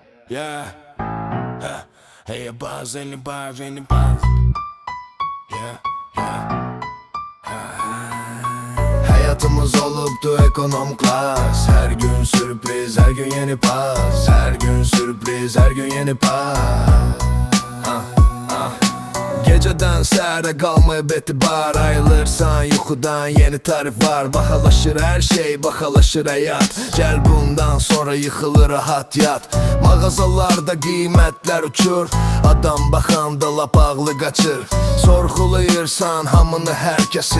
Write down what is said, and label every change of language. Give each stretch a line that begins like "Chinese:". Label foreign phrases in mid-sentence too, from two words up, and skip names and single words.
English: Yeah. Hey, buzz, anybody, anybody. Yeah, yeah.
Turkish: Hayatımız oluptu ekonom klas. Her gün sürpriz, her gün yeni pas. Her gün sürpriz, her gün yeni pas.
Azerbaijani: Geceden səhərə qalmayıb etibar. Ayılırsan yuxudan yeni tarif var. Baxalaşır hər şey, baxalaşır həyat. Gəl bundan sonra yıxılır rahat yat. Mağazalarda qiymətlər uçur. Adam baxanda lap ağlı qaçır. Sorğulayırsan hamını hər kəsi.